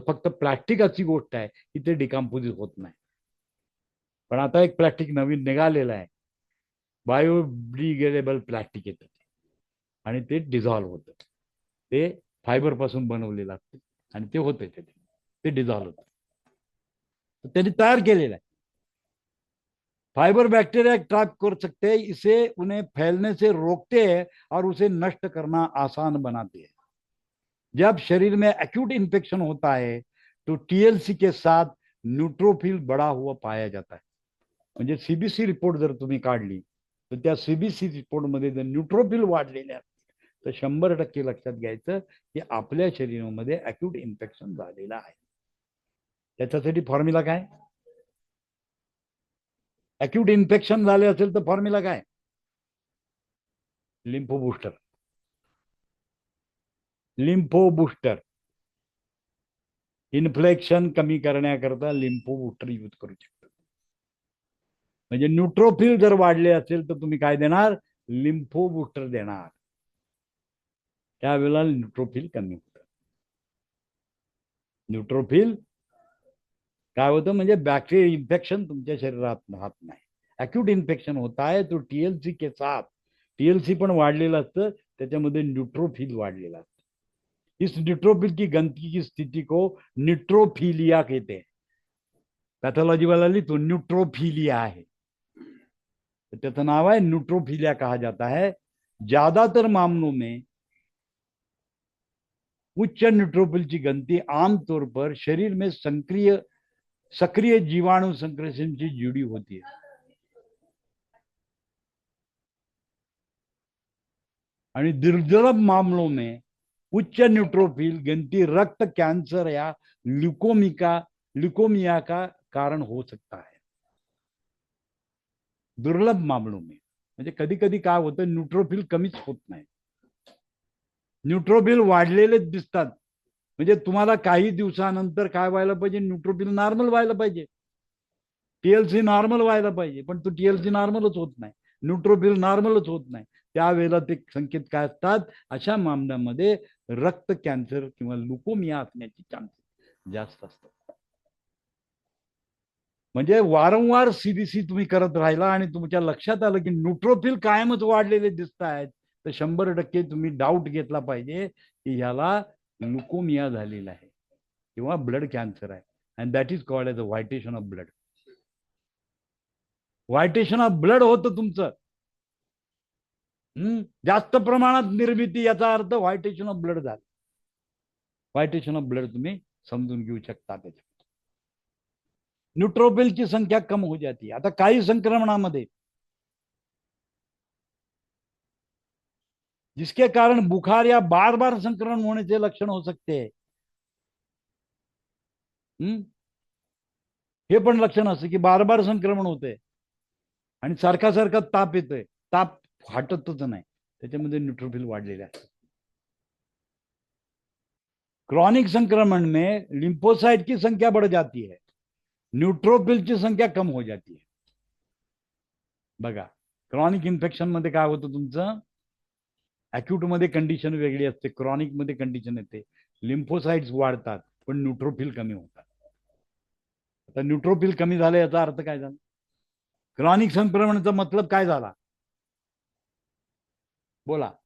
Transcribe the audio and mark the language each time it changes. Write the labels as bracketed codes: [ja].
[mr] फक्त प्लास्टिक अशी गोष्ट आहे की ते डिकम्पोज होत नाही. पण आता एक प्लास्टिक नवीन निघालेलं आहे, बायोडिग्रेडेबल प्लास्टिक येतं आणि ते डिझॉल्व्ह होतं. ते फायबर पासून बनवलेलं असतं आणि ते होतं ते डिझॉल्व्ह होतं. त्यांनी तयार केलेलं आहे. [hi] फाइबर बैक्टीरिया ट्रैप कर सकते हैं, इसे उन्हें फैलने से रोकते हैं और उसे नष्ट करना आसान बनाते हैं. जब शरीर में एक्यूट इन्फेक्शन होता है तो टीएलसी के साथ न्यूट्रोफिल बढ़ा हुआ पाया जाता है. [mr] म्हणजे सीबीसी रिपोर्ट जर तुम्ही काढली तर त्या सीबीसी रिपोर्ट मध्ये जर न्यूट्रोफिल वाढलेले असतील तर 100% लक्षात घ्यायचं की आपल्या शरीरामध्ये एक्यूट इन्फेक्शन झालेलं आहे. त्याच्यासाठी फॉर्म्युला काय, अक्यूट इन्फेक्शन झाले असेल तर फॉर्म्युला काय, lympho booster. Lympho booster inflection कमी करण्याकरता लिम्फो बूस्टर यूज करू शकता. म्हणजे न्यूट्रोफिल जर वाढले असेल तर तुम्ही काय देणार, लिम्फो बूस्टर देणार. त्यावेळेला न्यूट्रोफिल कमी होतं. न्यूट्रोफिल काय होतं, म्हणजे बॅक्टेरिया इन्फेक्शन तुमच्या शरीरात राहत नाही. [hi] अक्यूट इन्फेक्शन होता है तो टीएलसी के साथ, [mr] टीएलसी पण वाढलेलं असतं, त्याच्यामध्ये न्यूट्रोफिल वाढलेलं असतं. [hi] इस न्यूट्रोफिल की गंदगी की स्थिति को न्यूट्रोफिलिया कहते हैं. [mr] पैथोलॉजी वाला लिखतो न्यूट्रोफिलिया है, तो त्याचं नाव है न्यूट्रोफिलिया [hi] कहा जाता है. ज्यादातर मामलों में उच्च न्यूट्रोफिल की गंदगी आमतौर पर शरीर में सक्रिय जीवाणु संक्रमण से जुड़ी होती है. और दुर्लभ मामलों में उच्च न्यूट्रोफिल गंदगी रक्त कैंसर या ल्यूकोमिया का कारण हो सकता है. दुर्लभ मामलों में [mr] म्हणजे कधी कधी काय होतं, न्यूट्रोफिल कमीच होत नाही, न्यूट्रोफिल वाढलेले दिसतात. म्हणजे तुम्हाला काही दिवसानंतर काय व्हायला पाहिजे, न्यूट्रोफिल नॉर्मल व्हायला पाहिजे, टीएलसी नॉर्मल व्हायला पाहिजे, पण तो टीएलसी नॉर्मलच होत नाही, न्यूट्रोफिल नॉर्मलच होत नाही. त्यावेळेला ते संकेत काय असतात, अशा मामल्यामध्ये रक्त कॅन्सर किंवा ल्युकोमिया असण्याची चान्सेस जास्त असतात. म्हणजे वारंवार सीबीसी तुम्ही करत राहिला आणि तुमच्या लक्षात आलं की न्यूट्रोफिल कायमच वाढलेले दिसत आहेत, तर 100% तुम्ही डाऊट घेतला पाहिजे की ह्याला ल्युकोमिया झालेला आहे किंवा ब्लड कॅन्सर आहे. [en] And that is called as a vitiation of blood. [mr] व्हायटेशन of blood होतं तुमचं, जास्त प्रमाणात निर्मिती, याचा अर्थ व्हायटेशन ऑफ ब्लड झालं. व्हायटेशन ऑफ ब्लड तुम्ही समजून घेऊ शकता. [hi] त्याच्या न्यूट्रोफिल की संख्या कम हो जाती है. [mr] आता काही संक्रमणामध्ये [hi] जिसके कारण बुखार या बार बार संक्रमण होने से लक्षण हो सकते हैं. [mr] हे पण लक्षण असं की बार बार संक्रमण होते आणि सारखा सारखा ताप येतोय, ताप हटतच नाही, त्याच्यामध्ये न्यूट्रोफिल वाढलेले असतात. [hi] क्रॉनिक संक्रमण में लिम्फोसाइट की संख्या बढ़ जाती है, न्यूट्रोफिल की संख्या कम हो जाती है. [mr] बघा, क्रॉनिक इन्फेक्शन मध्ये काय होतं, तुमचं अॅक्यूट मध्ये कंडिशन वेगळी असते, क्रॉनिक मध्ये कंडिशन येते, लिम्फोसाइट्स वाढतात पण न्यूट्रोफिल कमी होतात. आता न्यूट्रोफिल कमी झाले याचा अर्थ काय झाला, क्रॉनिक संक्रमणाचा मतलब काय झाला, बोला.